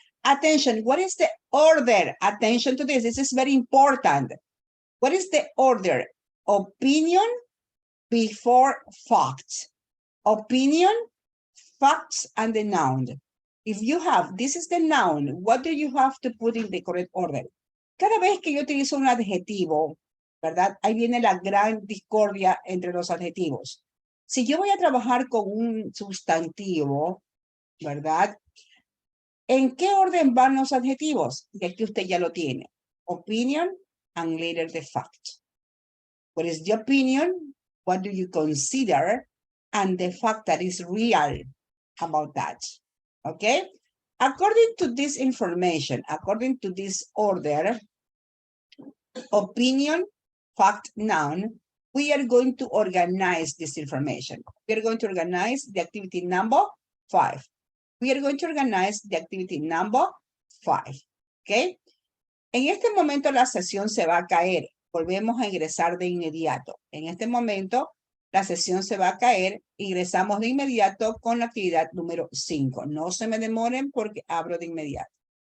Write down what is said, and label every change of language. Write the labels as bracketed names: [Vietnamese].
[English] Attention, what is the order? Attention to this, this is very important. What is the order? Opinion before fact. Opinion, facts, and the noun. If you have, this is the noun, what do you have to put in the correct order? [Spanish] Cada vez que yo utilizo un adjetivo, ¿verdad? Ahí viene la gran discordia entre los adjetivos. Si yo voy a trabajar con un sustantivo, ¿verdad? ¿En qué orden van los adjetivos? Y aquí usted ya lo tiene. [English] Opinion and later the fact. What is the opinion? What do you consider? And the fact that is real about that. Okay? According to this information, according to this order, opinion, fact, noun, we are going to organize this information. We are going to organize the activity number 5. We are going to organize the activity number 5. [Spanish] ¿Ok? En este momento la sesión se va a caer. Volvemos a ingresar de inmediato. En este momento la sesión se va a caer. Ingresamos de inmediato con la actividad número 5. No se me demoren porque abro de inmediato.